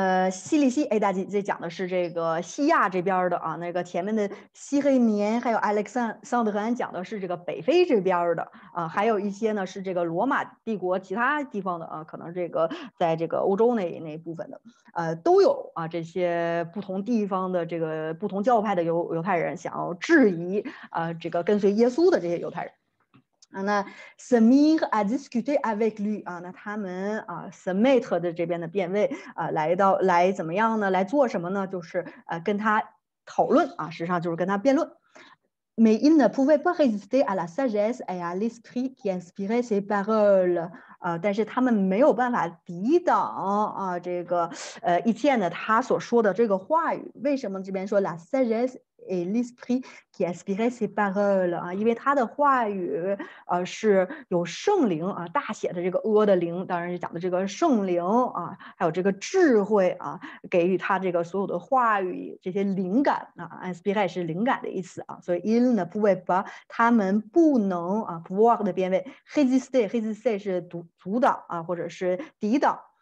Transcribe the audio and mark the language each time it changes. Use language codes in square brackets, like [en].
[zh] 西里西 A 大 G 这讲的是这个西亚这边的啊，那个前面的西黑年还有 Alexandrins 讲的是这个北非这边的啊，还有一些呢是这个罗马帝国其他地方的啊，可能这个在这个欧洲那部分的，都有啊这些不同地方的这个不同教派的犹太人想要质疑这个跟随耶稣的这些犹太人。那 [fr] se mirent à discuter avec lui [zh] 啊，那他们啊 se mettre 的这边的变位啊，来怎么样呢？来做什么呢？就是跟他讨论啊，实际上就是跟他辩论。 [fr] Mais il ne pouvait pas résister à la sagesse et à l'esprit qui inspirait ses paroles [zh] 但是他们没有办法抵挡这个Etienne的他所说的这个话语。为什么这边说 [fr] la sagesse et l'esprit qui inspirait ses paroles [zh] 啊？因为他的话语是有圣灵啊，大写的这个的灵，当然是讲的这个圣灵啊，还有这个智慧啊，给予他这个所有的话语这些灵感啊 ，inspire 是灵感的意思啊，所以 [fr] il ne pouvait pas [zh] 他们不能啊 pouvoir 的变位 résister 是阻挡啊，或者是抵挡。